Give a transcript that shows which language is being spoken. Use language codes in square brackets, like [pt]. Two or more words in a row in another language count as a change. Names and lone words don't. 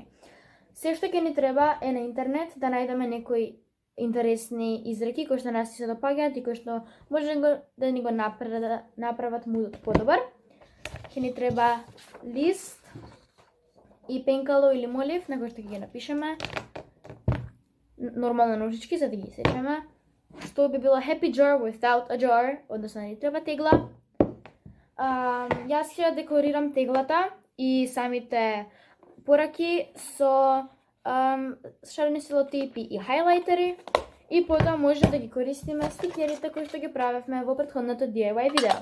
[mk] Се што ќе ни треба е на интернет да најдеме некои интересни изреки кои што нас се допаѓаат и кои што може да ни го направат мудот подобар. Ќе ни треба лист и пенкало или молив на кој што ќе ги напишеме нормално ножички за да ги сечеме. Што би било [en] happy jar without a jar, [mk] односно ни треба тегла. Јас ќе декорирам теглата и самите пораки со шарени селотейпи и хайлайтери и потоа може да ги користиме стикерите кои што ги правевме во претходното DIY видео.